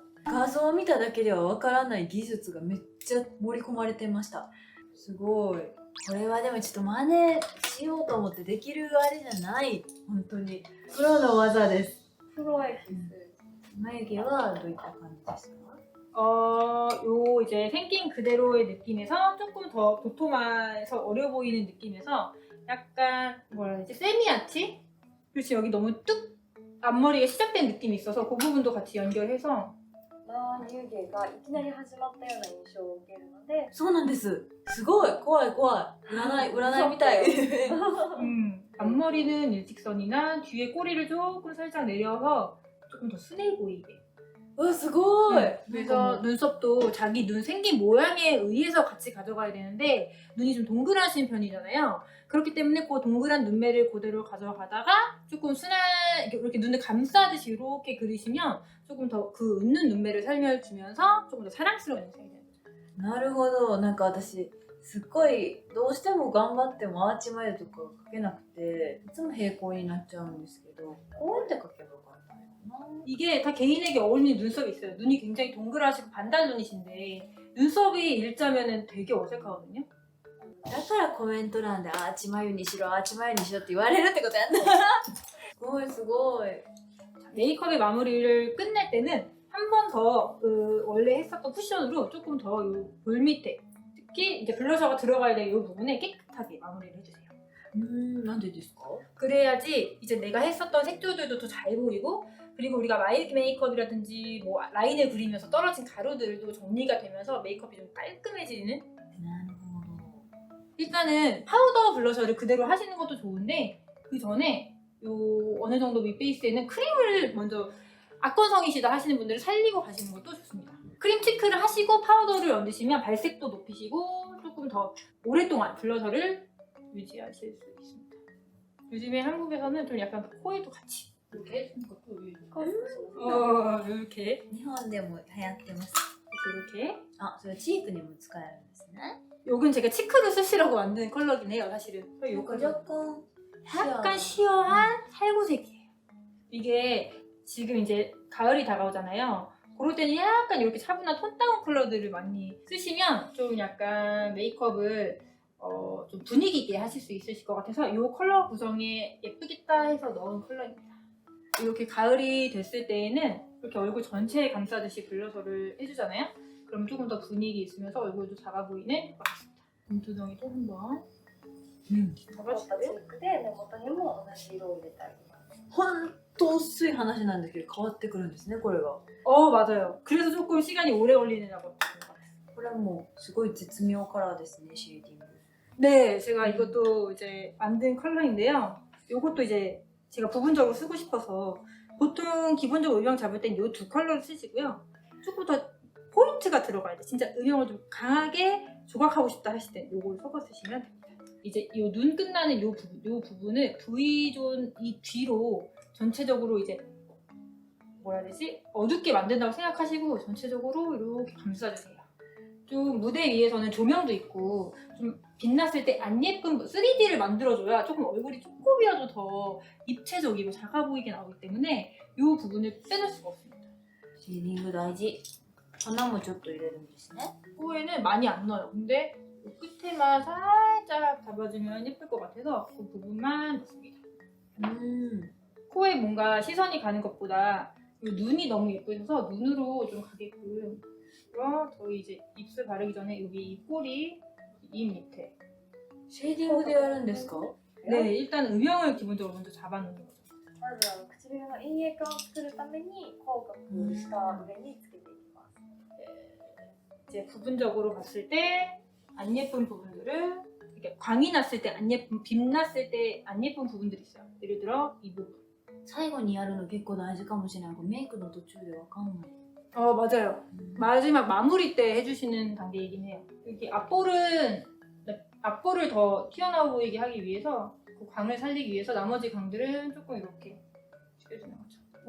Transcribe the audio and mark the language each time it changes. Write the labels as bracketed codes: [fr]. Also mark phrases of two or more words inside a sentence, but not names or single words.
[ja] 画像を見ただけではわからない技術がめっちゃ盛り込まれてました。すごい。これはでもちょっと真似しようと思ってできるあれじゃない。本当にプロの技です。 [ko] 프로에키스. [ja] 眉毛はどういった感じですか？ [ko] 요 이제 생긴 그대로의 느낌에서 조금 더 도톰해서 어려 보이는 느낌에서 약간 뭐라 해야 되지? 세미아치? 그렇지, 여기 너무 뚝 앞머리가 시작된 느낌이 있어서 그 부분도 같이 연결해서 [ja] 眉毛がいきなり始まったような印象を受けるので、そうなんです。すごい怖い怖い。占いみたい。 [ko] 앞머리는 일직선이나 뒤에 꼬리를 조금 살짝 내려서 조금 더 순해 보이게. [ja] うわすごい。 [ko] 그래서 눈썹도 자기 눈 생긴 모양에 의해서 같이 가져가야 되는데 눈이 좀 동그라신 편이잖아요. 그렇기 때문에 그 동그란 눈매를 그대로 가져가다가 조금 순한 이렇게 눈을 감싸듯이 이렇게 그리시면 조금 더 그 웃는 눈매를 살려주면서 조금 더 사랑스러운 인상이 됩니다. [ja] なるほど。なんか私すっごいどうしても頑張ってもアーチ眉とか描けなくていつも平行になっちゃうんですけど、こうやって描けばよかったのかな。 [ko] 이게 다 개인에게 어울리는 눈썹이 있어요. 눈이 굉장히 동그라시고 반달 눈이신데 눈썹이 일자면은 되게 어색하거든요. [ja] だからコメント欄でアーチ眉にしろアーチ眉にしろって言われるってことやんね。すごいすごい。 [ko] 메이크업의 마무리를 끝낼 때는 한 번 더 원래 했었던 쿠션으로 조금 더 볼 밑에 특히 이제 블러셔가 들어가야 될 이 부분에 깨끗하게 마무리를 해주세요. [ja] なんでですか？ [ko] 그래야지 이제 내가 했었던 색조들도 더 잘 보이고 그리고 우리가 마이크 메이크업이라든지 뭐 라인을 그리면서 떨어진 가루들도 정리가 되면서 메이크업이 좀 깔끔해지는. [ja] なるほど。 [ko] 일단은 파우더 블러셔를 그대로 하시는 것도 좋은데 그 전에 요 어느 정도 밑베이스에는 크림을 먼저 악건성이시다 하시는 분들은 살리고 가시는 것도 좋습니다. 크림 치크를 하시고 파우더를 얹으시면 발색도 높이시고 조금 더 오랫동안 블러셔를 유지하실 수 있습니다. 요즘에 한국에서는 좀 약간 코에도 같이 이렇게 해주는 것도 이렇게 [ja] 日本でも流行ってます。 [ko] 이렇게. [ja] あ、それチークにも使えるんですね。 [ko] 요건 제가 치크로 쓰시라고 만든 컬러긴 해요, 사실은. 요 컬러. 약간 시어한 살구색이에요. 이게 지금 이제 가을이 다가오잖아요. 그럴 때는 약간 이렇게 차분한 톤 다운 컬러들을 많이 쓰시면 좀 약간 메이크업을 좀 분위기 있게 하실 수 있으실 것 같아서 이 컬러 구성에 예쁘겠다 해서 넣은 컬러입니다. 이렇게 가을이 됐을 때에는 이렇게 얼굴 전체에 감싸듯이 블러셔를 해주잖아요. 그럼 조금 더 분위기 있으면서 얼굴도 작아 보이는 것 같습니다. 눈두덩이도 한번 [ja] 残ったチークで根元にも同じ色を入れてあげます。ほんと薄い話なんですけど変わってくるんですね、これが。 [ko] 맞아요. 그래서 조금 시간이 오래 걸리느라고 했던 것 같아요. [ja] これはもうすごい絶妙カラーですね、シェーディング。 [ko] 네, 제가 이것도 이제 만든 컬러인데요. 이것도 이제 제가 부분적으로 쓰고 싶어서 보통 기본적으로 음영 잡을 땐 이 두 컬러를 쓰시고요. 조금 더 포인트가 들어가야 돼. 진짜 음영을 좀 강하게 조각하고 싶다 하실 땐 이걸 섞어 쓰시면 됩니다. 이제 이 눈 끝나는 요 부분을 V존 이 뒤로 전체적으로 이제 뭐라 해야 되지? 어둡게 만든다고 생각하시고 전체적으로 이렇게 감싸주세요. 좀 무대 위에서는 조명도 있고 좀 빛났을 때 안 예쁜 3D를 만들어줘야 조금 얼굴이 조금이라도 더 입체적이고 작아 보이게 나오기 때문에 이 부분을 빼놓을 수가 없습니다. [ja] シェーディング大事。花もちょっと入れるんですね。 [ko] 코에는 많이 안 넣어요. 근데 이 끝에만 살짝 잡아주면 예쁠 것 같아서 그 부분만 넣습니다. 코에 뭔가 시선이 가는 것보다 이 눈이 너무 예쁘셔서 눈으로 좀 가게끔. 그럼 저희 이제 입술 바르기 전에 여기 이 꼬리, 입 밑에. [ja] シェーディングでやるんですか？ [ko] 네, 일단 음영을 기본적으로 먼저 잡아놓는 거죠. [ja] まず唇の陰影感を作るために口角下上につけていきます。 [ko] 이제 부분적으로 봤을 때 안 예쁜 부분들을 이렇게 광이 났을 때 안 예쁜, 빛났을 때 안 예쁜 부분들이 있어요. 예를 들어 이 부분. [ja] 最後にやるの結構大事かもしれない。メイクの途中でわかんない。 [ko] 맞아요. 마지막 마무리 때 해주시는 단계이긴 해요. 이렇게 앞볼을 더 튀어나와 보이게 하기 위해서 그 광을 살리기 위해서 나머지 광들은 조금 이렇게 죽여주는 거죠.